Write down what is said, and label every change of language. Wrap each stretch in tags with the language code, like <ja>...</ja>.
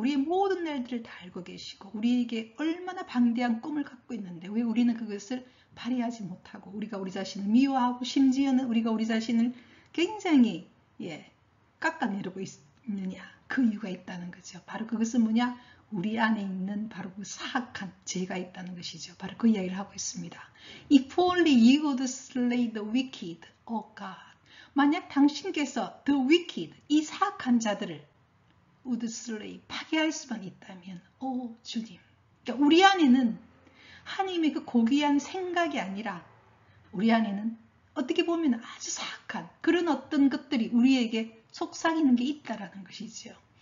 <ko>우리의 모든 날들을 다 알고 계시고 우리에게 얼마나 방대한 꿈을 갖고 있는데 왜 우리는 그것을 발휘하지 못하고 우리가 우리 자신을 미워하고 심지어는 우리가 우리 자신을 굉장히 깎아내리고 있느냐. 그 이유가 있다는 거죠. 바로 그것은 뭐냐? 우리 안에 있는 바로 그 사악한 죄가 있다는 것이죠. 바로 그 이야기를 하고 있습니다.</ko> <en>If only you would slay the wicked, O God.</en> <ko>만약 당신께서</ko> <en>the wicked,</en> <ko>이 사악한 자들을</ko> <en>would slay,</en> <ko>파괴할 수만 있다면, 오 주님. 그러니까 우리 안에는 하나님의 그 고귀한 생각이 아니라 우리 안에는 어떻게 보면 아주 사악한 그런 어떤 것들이 우리에게 속삭이는 게 있다라는 것이죠.</ko>